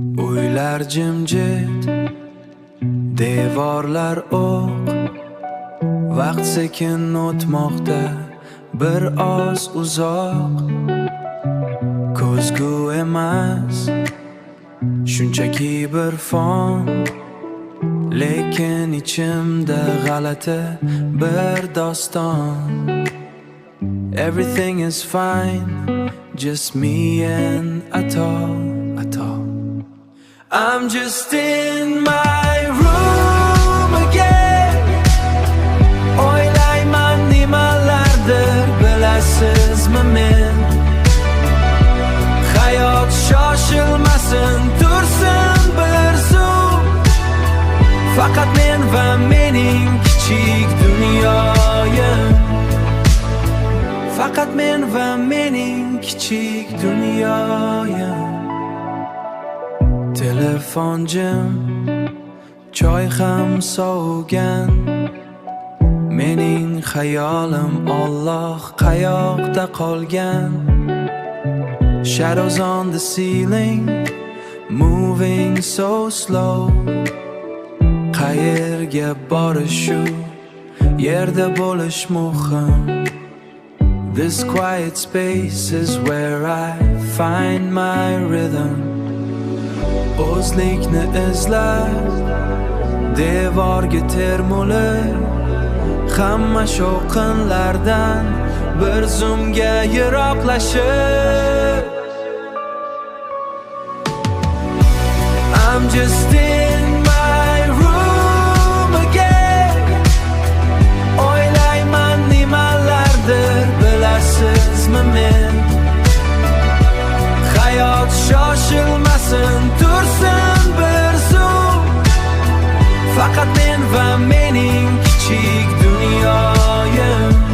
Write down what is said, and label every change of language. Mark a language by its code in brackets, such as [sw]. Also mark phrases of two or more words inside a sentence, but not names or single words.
[uz] Ko'ylar jimjit, devorlar o'q, vaqt sekin o'tmoqda bir oz uzoq. Ko'zgu emas, shunchaki bir fon, lekin ichimda g'alati bir doston. [en] Everything is fine, just me and Ato. I'm just in my room again. [uz] O'ylayman nimalardir, bilasizmi men? Hayot shoshilmasin, tursin bir zum. Faqat men va mening kichik dunyoyim. Faqat men va mening kichik dunyoyim. Telefon jim, choy ham sovgan. Mening xayolim Alloh qayoqda qolgan? [en] Shadows on the ceiling, moving so slow. [uz] Qayerga borish shu, yerda bo'lish muhim. [en] This quiet space is where I find my rhythm. [uz] O'zlikni izlab, devorga termulib, hamma shovqinlardan bir zumga yiroqlashib. [en] I'm just in my room again. [uz] O'ylayman nimalardir, bilasizmi men? Hayot shoshilmasin, tursin bir zum. Faqat men va mening kichik dunyoyim.